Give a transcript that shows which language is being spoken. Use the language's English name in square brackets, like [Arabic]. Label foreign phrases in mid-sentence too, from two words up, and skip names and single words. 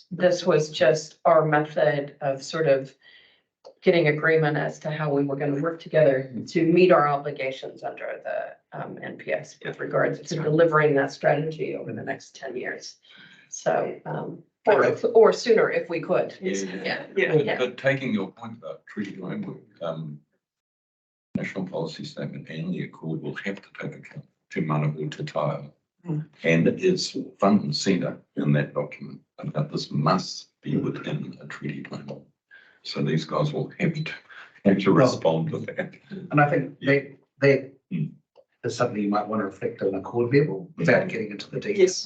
[English] This was just our method of sort of getting agreement as to how we were going to work together to meet our obligations under the NPS with regards to delivering that strategy over the next 10 years. So, or sooner if we could. But taking your point about treaty framework, national policy statement and the accord will have to take account to [Māori] mana o te taio. [English] And it's front and centre in that document that this must be within a treaty framework. So these guys will have to respond to that. And I think that is something you might want to reflect on a accord level without getting into the details.